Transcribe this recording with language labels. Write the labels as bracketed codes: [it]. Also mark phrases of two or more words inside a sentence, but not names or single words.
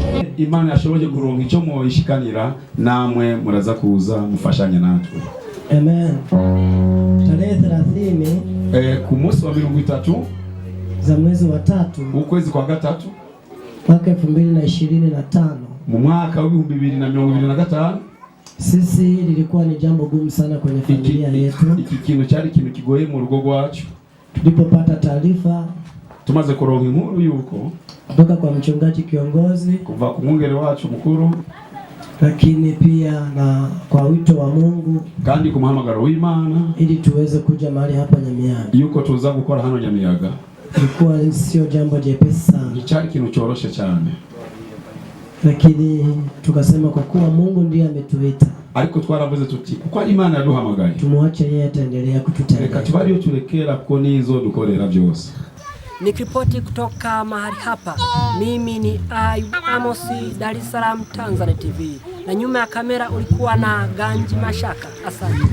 [rw] Imana yashoboye kuronka icyo mwishikanira namwe muraza kuza mufashanya natwe. [sw] Amen. Tarehe 30 [rw] ku munsi wa 30 [sw] za mwezi wa 3 [rw] ukwezi kwa gatatu [sw] mwaka 2025 [rw] mu mwaka wa 2025, [sw] sisi lilikuwa ni jambo gumu sana kwenye familia yetu. [rw] Iki kintu cyari kintu kigoye mu rugo rwacu. [sw] Tulipopata taarifa [rw] tumaze kuronka inkuru yuko [sw] kutoka kwa mchungaji kiongozi, [rw] kuva ku mwungere wacu mukuru, [sw] lakini pia na kwa wito wa Mungu [rw] kandi ku muhamagaro w'Imana, [sw] ili tuweze kuja mahali hapa Nyamiyaga, [rw] yuko tuza gukora hano Nyamiyaga, [sw] ilikuwa sio jambo jepesi sana. [rw] Ni cyari kintu cyoroshe cyane, [sw] lakini tukasema kwa kuwa Mungu ndiye ametuita, [rw] ariko twaravuze tuti kuko Imana yaduhamagaye, [sw] tumuache yeye ataendelea kututendea. [rw] Reka tubariyo turekera kuko nizo dukorera byose. [sw] Nikiripoti kutoka mahali hapa, mimi ni Ayub Amosi, Dar es Salaam, Tanzania TV, na nyuma ya kamera ulikuwa na Ganji Mashaka. Asante.